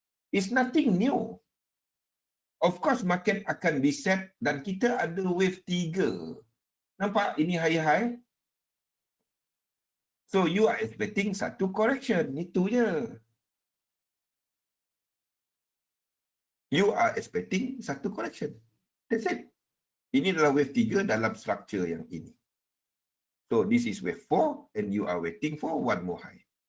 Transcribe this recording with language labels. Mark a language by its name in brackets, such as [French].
[English] It's nothing new. Of course, market akan reset dan kita ada wave 3. Nampak? Ini high-high. So, you are expecting satu correction. Itu je. You are expecting satu correction. That's it. [Malay] Ini adalah wave 3 dalam structure yang ini. [English] So, this is wave 4 and you are waiting for one more high.